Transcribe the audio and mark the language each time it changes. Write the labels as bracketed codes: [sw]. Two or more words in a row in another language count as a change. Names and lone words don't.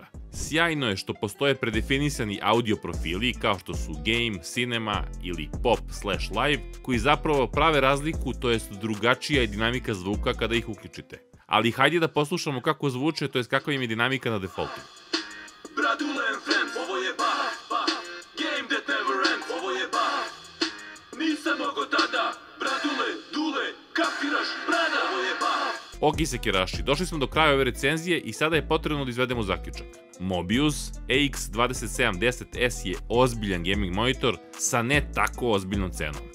[sr] Sjajno je što postoje predefinisani audio profili kao što su Game, Cinema ili Pop/Live koji zapravo prave razliku, to jest drugačija je dinamika zvuka kada ih uključite. Ali hajde da poslušamo kako zvuče, to jest kakva im je dinamika na defaultu. [en] Bradule and friends, [sr] ovo je bah, [en] game that never ends, [sr] ovo je bah, nisam mogo tada, bradule, dule, kapiraš, brada, ovo je bah. Ok sekiraši, došli smo do kraja ove recenzije i sada je potrebno da izvedemo zaključak. Mobius EX2710S je ozbiljan [en] gaming monitor [sr] sa ne tako ozbiljnom cenom.